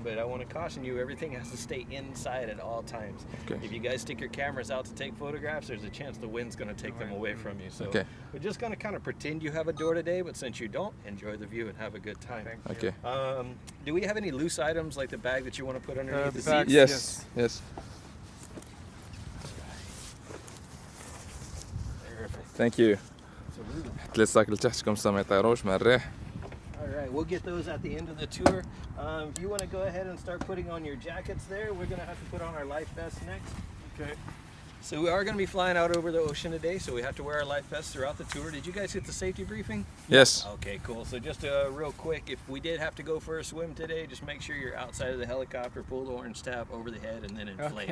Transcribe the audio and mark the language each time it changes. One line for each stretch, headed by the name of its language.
English: But I want to caution you, everything has to stay inside at all times. Okay. If you guys stick your cameras out to take photographs, there's a chance the wind's going to take them away from you. So Okay. we're just going to kind of pretend you have a door today, but since you don't, enjoy the view and have a good time. okay Do we have any loose items like the bag that you want to put underneath the seat? yes thank you
Arabic: حط لي الساك لتحت كم ما يطيروش مع الريح
English: All right, we'll get those at the end of the tour. If you want to go ahead and start putting on your jackets there, we're going to have to put on our life vests next. Okay. So we are going to be flying out over the ocean today, so we have to wear our life vests throughout the tour. Did you guys get the safety briefing? yes Okay, cool. So just real quick, if we did have to go for a swim today, just make sure you're outside of the helicopter, pull the orange tab over the head, and then inflate.